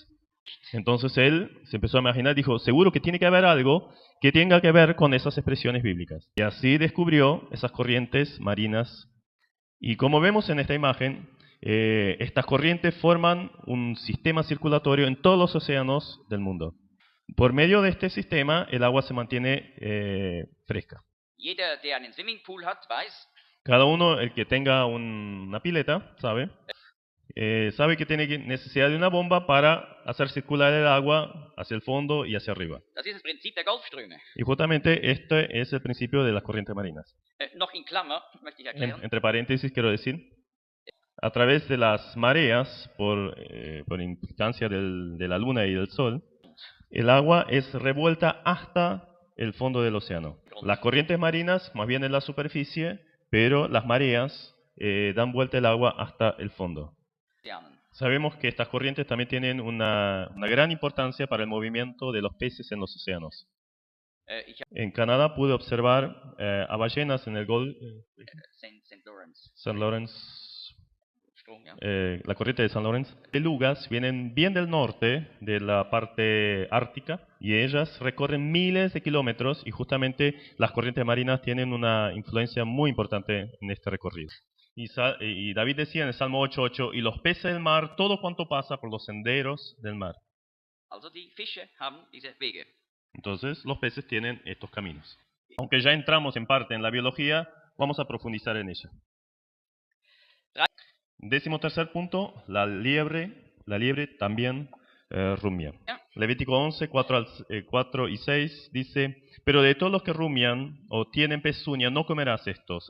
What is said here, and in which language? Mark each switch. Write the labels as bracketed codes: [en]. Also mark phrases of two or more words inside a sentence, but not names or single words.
[es] Entonces él se empezó a imaginar, dijo, seguro que tiene que haber algo que tenga que ver con esas expresiones bíblicas. Y así descubrió esas corrientes marinas. Y como vemos en esta imagen, estas corrientes forman un sistema circulatorio en todos los océanos del mundo. Por medio de este sistema, el agua se mantiene fresca. [de] jeder, der einen Swimmingpool hat, weiß, [es] Cada uno, el que tenga una pileta, sabe que tiene necesidad de una bomba para hacer circular el agua hacia el fondo y hacia arriba. [de] das ist das Prinzip der Golfströme. [es] Y justamente este es el principio de las corrientes marinas. [de] Noch in Klammer möchte ich erklären. [es] Entre paréntesis quiero decir, a través de las mareas, por implicancia de la luna y del sol, el agua es revuelta hasta el fondo del océano. Las corrientes marinas más bien en la superficie, pero las mareas dan vuelta el agua hasta el fondo. Sabemos que estas corrientes también tienen una gran importancia para el movimiento de los peces en los océanos. [de] Ich habe [es] En Canadá pude observar a ballenas en el St. Lawrence San Lawrence, [de] Strom, ja. [es] la corriente de San Lawrence. Belugas vienen bien del norte, de la parte ártica, y ellas recorren miles de kilómetros y justamente las corrientes marinas tienen una influencia muy importante en este recorrido. Y David decía en el Salmo 8:8, y los peces del mar, todo cuanto pasa por los senderos del mar. [de] Also die Fische haben diese Wege. [es] Entonces los peces tienen estos caminos. Aunque ya entramos en parte en la biología, vamos a profundizar en ella. 13º punto, la liebre también rumia. Levítico 11, 4 y 6 dice, pero de todos los que rumian o tienen pezuña no comerás estos.